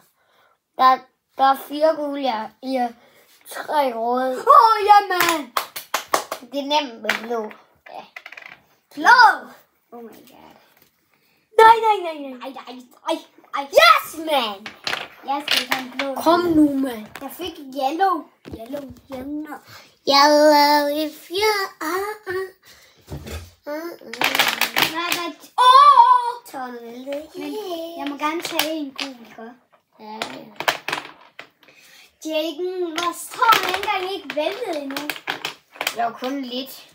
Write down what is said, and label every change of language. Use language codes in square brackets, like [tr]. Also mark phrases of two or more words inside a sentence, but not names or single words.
[da] Der er 4 gule, ja. I er 3 røde. Jamen! Det er nemt med blå. Ja. [en] Blå! Oh my god. Nej. Yes, man! [da] Jeg skal ikke have en blå. Kom nu, man. Jeg fik yellow. [en] Yellow if you [da] Nej. Men jeg må gerne tage en gul, ikke? Ja. Jaden, hvor står den engang ikke væltet endnu? Det var kun lidt.